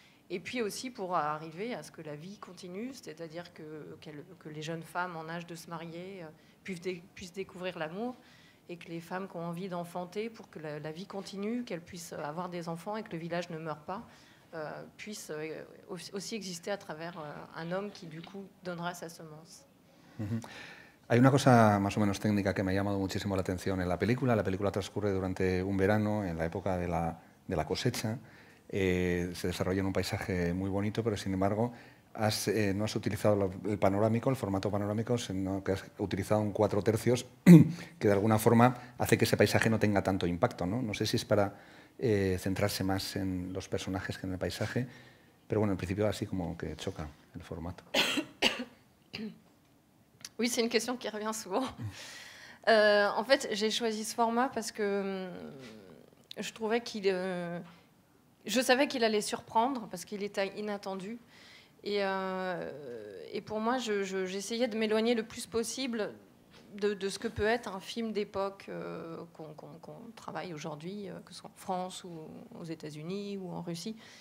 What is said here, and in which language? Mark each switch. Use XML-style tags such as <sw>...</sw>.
<fr>Et puis aussi pour arriver à ce que la vie continue, c'est-à-dire que les jeunes femmes en âge de se marier puissent découvrir l'amour, et que les femmes qui ont envie d'enfanter, pour que la vie continue, qu'elles puissent avoir des enfants et que le village ne meure pas, puissent aussi exister à travers un homme qui du coup donnera sa semence.</fr> <es>Hay una cosa más o menos técnica que me ha llamado muchísimo la atención en la película. La película transcurre durante un verano, en la época de la cosecha. Se desarrolla en un paisaje muy bonito, pero sin embargo no has utilizado el panorámico, el formato panorámico, sino que has utilizado un 4/3, que de alguna forma hace que ese paisaje no tenga tanto impacto, ¿no? No sé si es para centrarse más en los personajes que en el paisaje, pero bueno, en principio así como que choca el formato.</es> <fr>Oui, c'est une question qui revient souvent. En fait, j'ai choisi ce format parce que je trouvais je savais qu'il allait surprendre parce qu'il était inattendu. Et pour moi, j'essayais de m'éloigner le plus possible de ce que peut être un film d'époque qu'on travaille aujourd'hui, que ce soit en France ou aux États-Unis ou en Russie.</fr>